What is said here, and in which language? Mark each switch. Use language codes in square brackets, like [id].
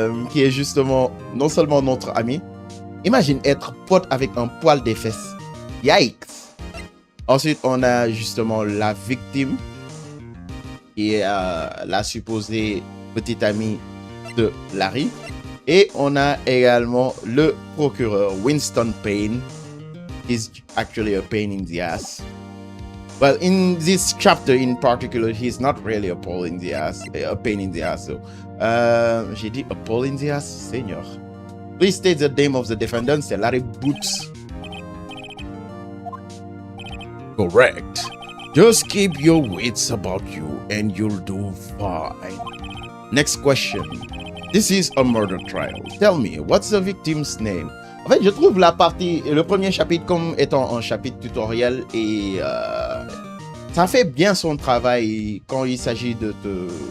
[fr] Qui est justement non seulement notre ami. Imagine être pote avec un poil des fesses. [en] Yikes. [fr] Ensuite, on a justement la victime, qui est la supposée petite amie de Larry. Et on a également le procureur, Winston Payne. [en] He's actually a pain in the ass. Well, in this chapter in particular, he's not really a pain in the ass. So, [fr] j'ai dit [en] a pain in the ass, [fr] Seigneur. [en] Please state the name of the defendant, [fr] c'est Larry Boots. [en] Correct. Just keep your wits about you and you'll do fine. Next question. This is a murder trial. Tell me, what's the victim's name? [fr] En fait, je trouve le premier chapitre comme étant un chapitre tutoriel et ça fait bien son travail quand il s'agit de te...